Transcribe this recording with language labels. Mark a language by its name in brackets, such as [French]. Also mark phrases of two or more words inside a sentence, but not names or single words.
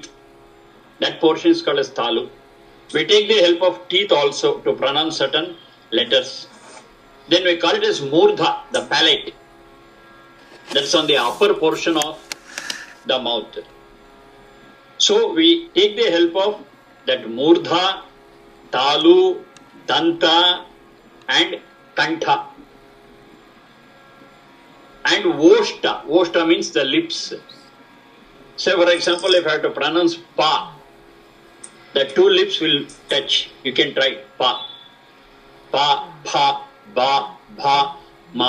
[English] That portion is called as talu. We take the help of teeth also to pronounce certain letters. Then we call it as murdha, the palate. That's on the upper portion of the mouth. So we take the help of that murdha, talu, danta and kantha. And voshta. Voshta means the lips. Say for example, if I have to pronounce pa, the two lips will touch. You can try pa. Pa, pa, ba, bha, ma.